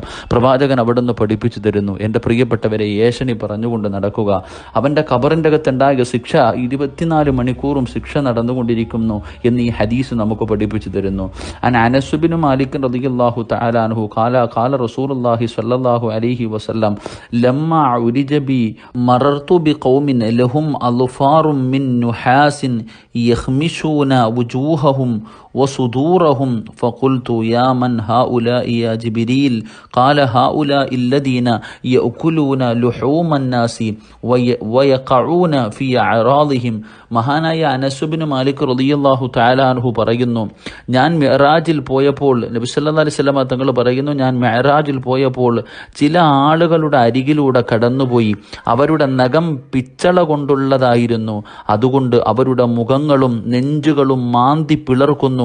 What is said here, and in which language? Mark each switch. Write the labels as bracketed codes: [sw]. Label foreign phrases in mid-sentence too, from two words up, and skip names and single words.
[ml] പ്രവാചകൻ അവിടുന്ന് പഠിപ്പിച്ചു തരുന്നു, എൻ്റെ പ്രിയപ്പെട്ടവരെ, ഏഷണി പറഞ്ഞുകൊണ്ട് നടക്കുക, അവൻ്റെ ഖബറിൻ്റെ അകത്തുണ്ടായ ശിക്ഷ 24 മണിക്കൂറും ശിക്ഷ നടന്നുകൊണ്ടിരിക്കുന്നു എന്ന് ഈ ഹദീസ് നമുക്ക് പഠിപ്പിച്ചു തരുന്നു. [ar] عن أنس بن مالك رضي الله تعالى عنه قال رسول الله صلى الله عليه وسلم لما عرج بي مررت بقوم لهم أظفار من نحاس يخمشون وجوههم وصدورهم فقلت يا من هؤلاء يا جبريل قال هؤلاء الذين يأكلون لحوم الناس ويقعون في أعراضهم. [ml] മഹാനായ അനസ് ഇബ്നു മാലിക് [ar] رضي الله تعالى عنه [ml] പറയുന്നു, ഞാൻ മിഅ്റാജിൽ പോയപ്പോൾ, നബി [ar] صلى الله عليه وسلم [ml] തങ്ങൾ പറയുന്നു, ഞാൻ മിഅ്റാജിൽ പോയപ്പോൾ ചില ആളുകളുടെ അരികിലൂടെ കടന്നുപോയി. അവരുടെ നഖം പിച്ചള കൊണ്ടുള്ളതായിരുന്നു. അതുകൊണ്ട് അവരുടെ മുഖങ്ങളും നെഞ്ചുകളും മാന്തി പിളർക്കുന്നു.